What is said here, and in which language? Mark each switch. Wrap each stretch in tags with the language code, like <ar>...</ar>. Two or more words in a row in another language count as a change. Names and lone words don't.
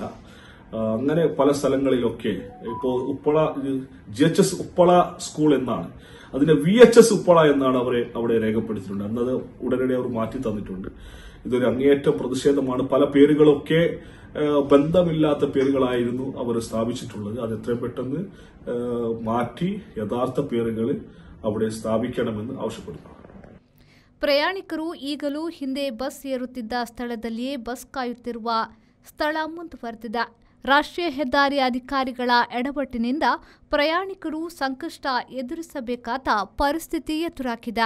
<ml>അങ്ങനെ പല സ്ഥലങ്ങളിലൊക്കെ ഇപ്പോ ഉപ്പള GHS ഉപ്പള സ്കൂൾ എന്നാണ്, അതിനെ VHS ഉപ്പള എന്നാണ് അവരെ അവിടെ രേഖപ്പെടുത്തിയിട്ടുണ്ട്. അന്നത് ഉടനടി അവർ മാറ്റി തന്നിട്ടുണ്ട്. ഇതൊരു അങ്ങേയറ്റം പ്രതിഷേധമാണ്. പല പേരുകളൊക്കെ ബന്ധമില്ലാത്ത പേരുകളായിരുന്നു അവർ സ്ഥാപിച്ചിട്ടുള്ളത്. അത് എത്രയും പെട്ടെന്ന് മാറ്റി യഥാർത്ഥ പേരുകൾ അവിടെ സ്ഥാപിക്കണമെന്ന് ಆವಶ್ಯಪಡುತ್ತಾರೆ.</ml> <kn>ಪ್ರಯಾಣಿಕರು ಈಗಲೂ ಹಿಂದೆ ಬಸ್ ಏರುತ್ತಿದ್ದ ಸ್ಥಳದಲ್ಲಿಯೇ ಬಸ್ ಕಾಯುತ್ತಿರುವ ಸ್ಥಳ ಮುಂದುವರೆದಿದೆ. ರಾಷ್ಟ್ರೀಯ ಹೆದ್ದಾರಿ ಅಧಿಕಾರಿಗಳ ಎಡವಟ್ಟಿನಿಂದ ಪ್ರಯಾಣಿಕರು ಸಂಕಷ್ಟ ಎದುರಿಸಬೇಕಾದ ಪರಿಸ್ಥಿತಿ ಎದುರಾಗಿದೆ.</kn>